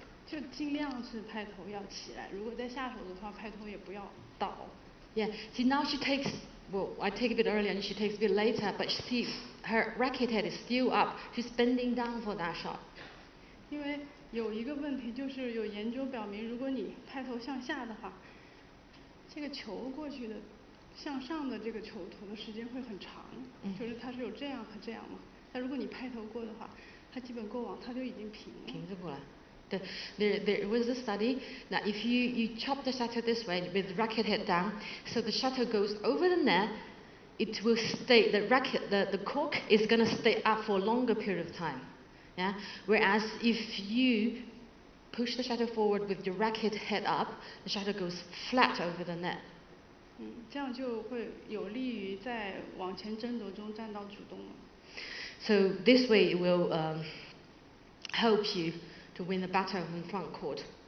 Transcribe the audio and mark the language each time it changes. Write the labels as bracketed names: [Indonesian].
[Chinese] 就尽量是拍头要起来，如果在下手的话，拍头也不要倒。 [English] Yeah. See, now she takes. Well, I take a bit earlier and she takes a bit later, but see, her racket head is still up. She's bending down for that shot. [Chinese] 因为有一个问题就是有研究表明，如果你拍头向下的话，这个球过去的向上的这个球投的时间会很长，就是它是有这样和这样嘛。但如果你拍头过的话，它基本过网，它就已经平了。平着过来。 [English] There was a study that if you chop the shuttle this way with the racket head down, so the shuttle goes over the net, it will stay. The cork is going to stay up for a longer period of time. Yeah. Whereas if you push the shuttle forward with your racket head up, the shuttle goes flat over the net. [Chinese] 这样就会有利于在往前争夺中占到主动了。 [English] So this way it will help you to win the battle in front court.